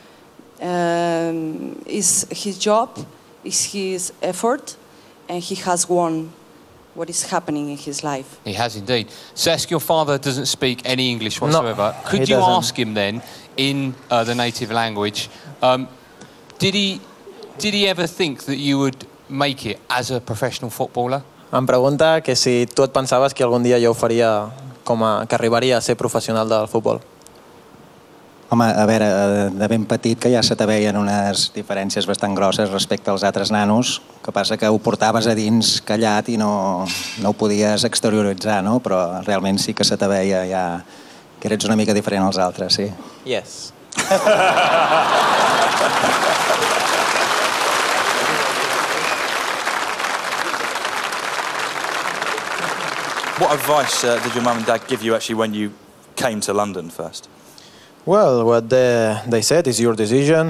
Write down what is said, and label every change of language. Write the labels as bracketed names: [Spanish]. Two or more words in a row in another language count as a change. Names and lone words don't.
[English] It's his job, it's his effort, and he has won what is happening in his life. He has indeed. Cesc, your father doesn't speak any English whatsoever. No, Could you ask him then, in the native language, did he ever think that you would make it as a professional footballer? [Catalan] Em pregunta que si tu et pensaves que algun dia jo ho faria que arribaria a ser professional del futbol. Home, a veure, de ben petit que ja se te veien unes diferències bastant grosses respecte als altres nanos, que passa que ho portaves a dins callat i no ho podies exterioritzar, no? Però realment sí que se te veia ja que eres una mica diferent als altres, sí. [English] Yes. What advice did your mum and dad give you actually when you came to London first? Well, what they said is your decision.